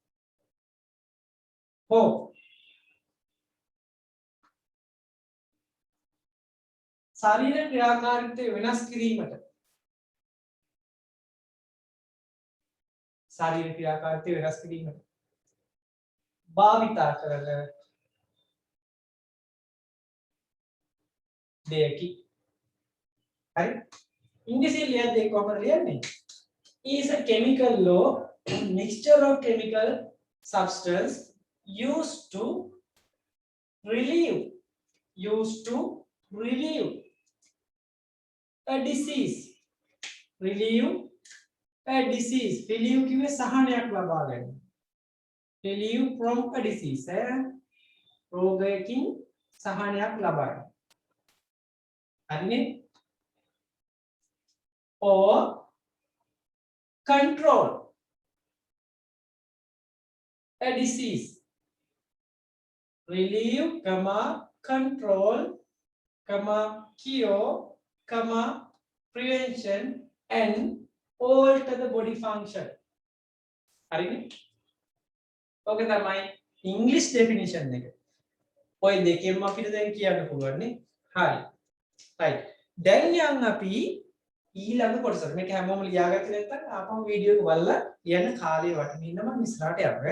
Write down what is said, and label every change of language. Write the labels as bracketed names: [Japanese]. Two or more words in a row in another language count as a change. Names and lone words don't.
[Sinhala] හෝ ශරීර ක්‍රියාකාරීත්වය වෙනස් කිරීමට ශරීර ක්‍රියාකාරීත්වය වෙනස් කිරීමට භාවිතා කරන දෙයකි. හරි? ඉංග්‍රීසියෙන් ලියද්දී කොහොමද ලියන්නේ? [English] is a chemical law mixture of chemical substance used to relieve a disease. relieve a disease. [Sinhala] relieve කිව්වේ සහනයක් ලබා ගැනීම. [English] relieve from a disease. [Sinhala] රෝගයකින් සහනයක් ලබා ගැනීම. හරිනේ? [English] or control a disease. relieve, control, cure, prevention and alter the body function. [Sinhala] හරිනේ? ඔක තමයි [English] English definition [Sinhala] එක. ඔය දෙකෙන්ම අපිට දැන් කියන්න පුළුවන් නේ. හරි. right. දැන් යන්න අපි ඊළඟ කොටසට. මේක හැමෝම ලියාගත්තේ නැත්නම් ආපහු වීඩියෝ එක බලලා යන්න කාලේ වටින ඉන්න මම ඉස්සරහට යනවා.